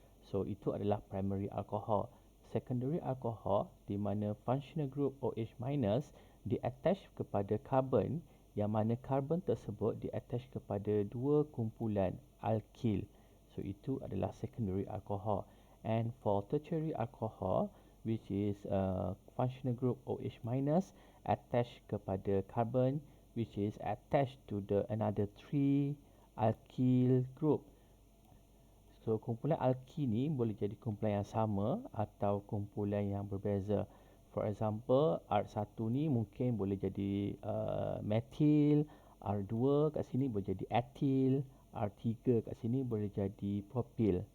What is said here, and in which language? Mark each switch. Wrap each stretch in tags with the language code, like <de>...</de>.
<ms>So itu adalah primary alcohol. Secondary alcohol di mana functional group OH minus di attach kepada carbon, yang mana carbon tersebut di attach kepada dua kumpulan alkyl. So itu adalah secondary alcohol.</ms> <en>And for tertiary alcohol, which is functional group OH minus attached kepada carbon, which is attached to the another three alkyl group.</en> <ms>So kumpulan alkyl ni boleh jadi kumpulan yang sama atau kumpulan yang berbeza.</ms> <en>For example,</en> <ms>R1 ni mungkin boleh jadi methyl, R2 kat sini boleh jadi ethyl, R3 kat sini boleh jadi propyl.</ms>